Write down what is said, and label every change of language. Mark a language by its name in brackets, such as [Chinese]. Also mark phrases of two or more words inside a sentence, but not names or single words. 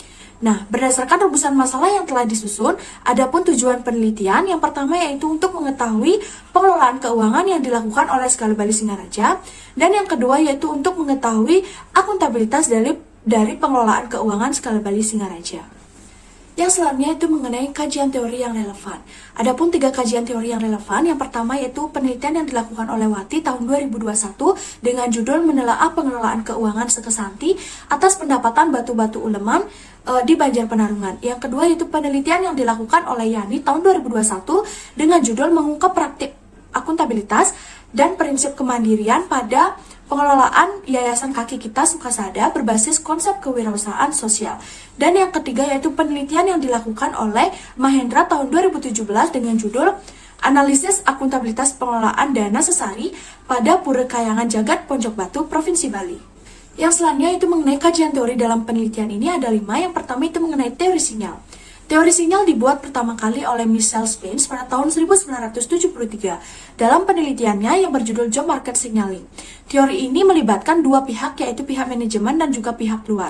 [Indonesian] Nah, berdasarkan rumusan masalah yang telah disusun, adapun tujuan penelitian yang pertama yaitu untuk mengetahui pengelolaan keuangan yang dilakukan oleh skala Bali Singaraja, dan yang kedua yaitu untuk mengetahui akuntabilitas dari pengelolaan keuangan skala Bali Singaraja. Yang selanjutnya itu mengenai kajian teori yang relevan. Adapun 3 kajian teori yang relevan, yang pertama yaitu penelitian yang dilakukan oleh Wati tahun 2021 dengan judul menelaah pengelolaan keuangan Sekesanti atas pendapatan batu-batu uleman di Banjar Penarungan. Yang kedua yaitu penelitian yang dilakukan oleh Yani tahun 2021 dengan judul mengungkap praktik akuntabilitas dan prinsip kemandirian pada pengelolaan Yayasan Kaki Kita Sukasada berbasis konsep kewirausahaan sosial. Dan yang ketiga yaitu penelitian yang dilakukan oleh Mahendra tahun 2017 dengan judul Analisis Akuntabilitas Pengelolaan Dana Sesari pada Pura Kayangan Jagat Pojok Batu, Provinsi Bali. Yang selanjutnya itu mengenai kajian teori dalam penelitian ini ada 5. Yang pertama itu mengenai teori sinyal. Teori sinyal dibuat pertama kali oleh Michel Spence pada tahun 1973 dalam penelitiannya yang berjudul Job Market Signaling. Teori ini melibatkan 2 pihak yaitu pihak manajemen dan juga pihak luar.